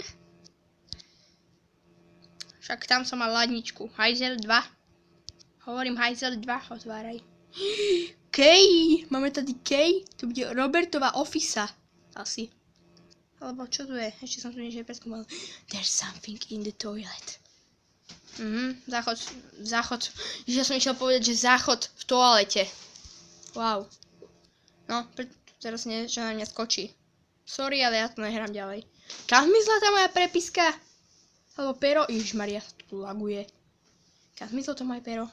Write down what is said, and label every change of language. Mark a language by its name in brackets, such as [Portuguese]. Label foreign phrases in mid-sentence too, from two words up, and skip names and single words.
[Slovak] Však tam som mal ladničku. Hajzel 2. Hovorím Hajzel 2, otváraj. Kej! Máme tady Kej. To bude Robertova ofisa. Asi. Alebo čo tu je? Ešte som tu niečo preskúmal. [English] There's something in the toilet. [Slovak] Záchod. Ja som išiel povedať, že záchod v toalete. Wow. No, teraz nie, že na mňa skočí. Sorry, ale ja to nehrám ďalej. Kam zmizla tá moja prepiska? Alebo pero? Ježišmaria, tu laguje. Kam zmizlo to moje pero?